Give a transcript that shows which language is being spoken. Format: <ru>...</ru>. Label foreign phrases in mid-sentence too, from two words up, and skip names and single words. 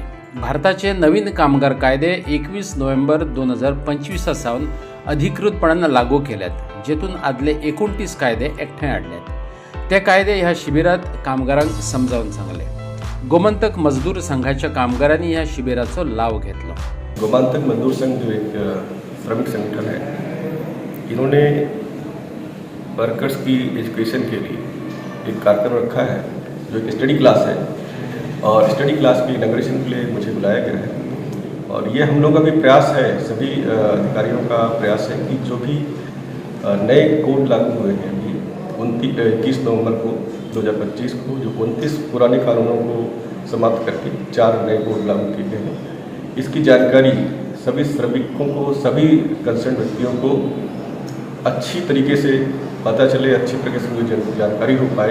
<kok>भारताचे नवीन कामगार कायदे 21 नोव्हेंबर 2025 सावन अधिकृतपणान लागू केल्यात, जेतून आदले 29 कायदे एकठांय हाडल्यात. ते कायदे ह्या शिबिरात कामगारांक समजावून सांगले. गोमंतक मजदूर संघाच्या कामगारांनी ह्या शिबिराचो लाव घेतलो.</kok> <hi>गोमंतक मजदूर संघ जो एक श्रमिक संगठन है, इन्होंने वर्कर्स की एजुकेशन के लिए एक कार्यक्रम रखा है जो एक</hi> <en>study class</en> <hi>है, और</hi> <en>study class</en> <hi>की इनॉग्रेशन के लिए मुझे बुलाया गया है. और ये हम लोग का भी प्रयास है, सभी अधिकारियों का प्रयास है कि जो भी नए कोड लागू हुए हैं अभी 21 नवंबर को 2025 को, जो 29 पुराने कानूनों को समाप्त करके 4 नए कोड लागू किए गए हैं, इसकी जानकारी सभी श्रमिकों को, सभी कंसर्न व्यक्तियों को अच्छी तरीके से पता चले, अच्छी तरीके से मुझे जानकारी हो पाए.</hi>